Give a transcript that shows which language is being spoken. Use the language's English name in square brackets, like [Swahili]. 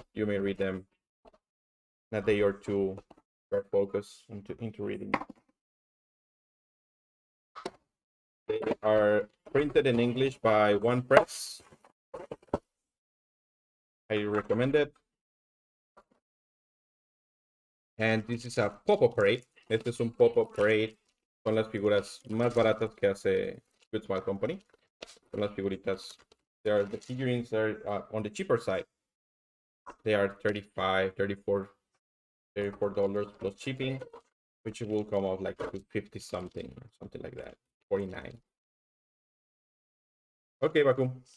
[English] You may read them in a day or two. Start focus into reading. They are printed in English by One Press. I recommend it. And this is a pop-up parade. [Spanish] Este es un pop-up parade. Son las figuras más baratas que hace Good Smile Company. Son las figuritas. [English] The figurines are on the cheaper side. They are 35, $34 plus shipping, which will come out like to 50 something, something like that. 49. Okay, Baku.